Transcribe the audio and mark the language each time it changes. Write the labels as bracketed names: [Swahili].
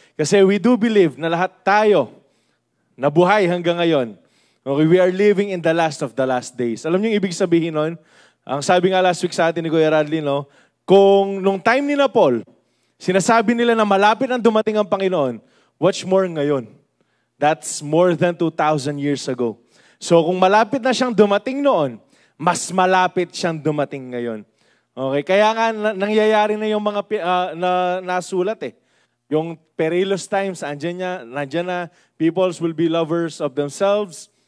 [Filipino] Kasi [English] we do believe [Filipino] na lahat tayo nabuhay hanggang ngayon. [English] Okay, we are living in the last of the last days. [Filipino] Alam niyo yung ibig sabihin nun? Ang sabi nga last week sa atin ni Kuya Radley, no? Kung nung time ni na Paul, sinasabi nila na malapit ang dumating ang Panginoon, watch more ngayon. [English] That's more than 2,000 years ago. [Filipino] So kung malapit na siyang dumating noon, mas malapit siyang dumating ngayon. Okay, kaya nga nangyayari na yung mga nasulat eh. [English] Yung perilous times, [Filipino] nandiyan na, [English] peoples will be lovers of themselves.